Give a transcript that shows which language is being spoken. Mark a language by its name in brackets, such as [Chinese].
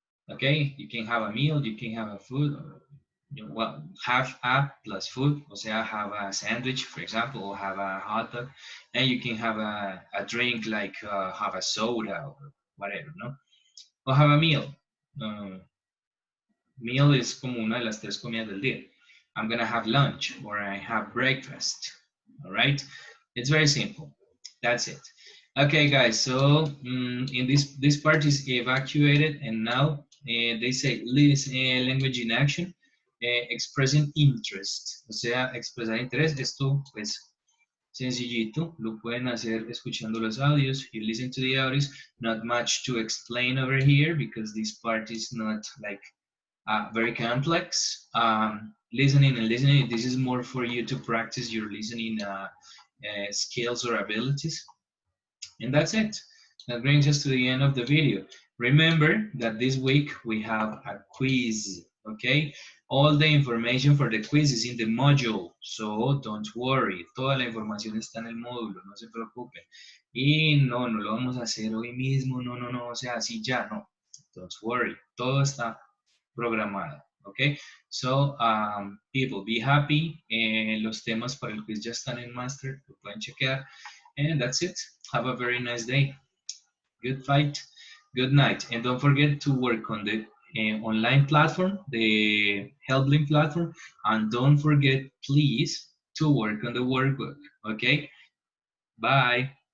[English] Okay, you can have a meal, you can have a food, well, have a plus food, [Spanish] o sea, [English] have a sandwich, for example, or have a hot dog, and you can have a drink like have a soda or whatever, [Spanish] ¿no? [English] Or have a meal. [Spanish] Meal es como una de las 3 comidas del día. [English] I'm gonna have lunch or I have breakfast, all right? It's very simple. That's it. Okay, guys, so in this part is evacuated, and now they say language in action, expressing interest, [Spanish] o sea, expresar interés. Esto, pues, sencillito, lo pueden hacer escuchando los audios. [English] You listen to the audios, not much to explain over here because this part is not like very complex. Listening and listening, this is more for you to practice your listening skills or abilities. And that's it. That brings us to the end of the video. Remember that this week we have a quiz, okay? All the information for the quiz is in the module, so don't worry. [Spanish] Toda la información está en el módulo, no se preocupen. Y no lo vamos a hacer hoy mismo, no, o sea, así ya, no. [English] Don't worry, [Spanish] todo está programado, okay? [English] So, people, be happy. [Spanish] Los temas para el quiz ya están en Master, lo pueden chequear. [English] And that's it. Have a very nice day. Good fight. Good night. And don't forget to work on the online platform, the HelpLink platform. And don't forget, please, to work on the workbook. Okay? Bye.